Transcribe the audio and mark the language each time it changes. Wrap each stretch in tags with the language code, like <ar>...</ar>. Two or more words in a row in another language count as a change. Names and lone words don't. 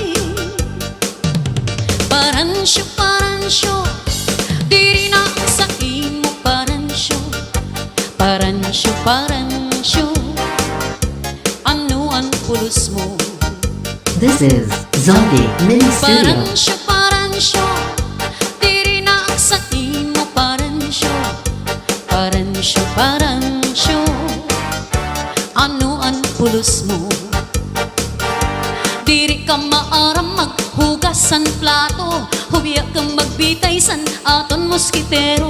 <war>Paransyo, diri na sa imo paransyo. Paransyo, pulos mo.</war> <en>This is Zombie Mini Studio.</en> <war>Paran siya, diri na ang sa imo. Paran siya, ano ang pulos mo? Diri ka maaram maghugasan plato, hubiya kang magbitay san aton moskitero.</war>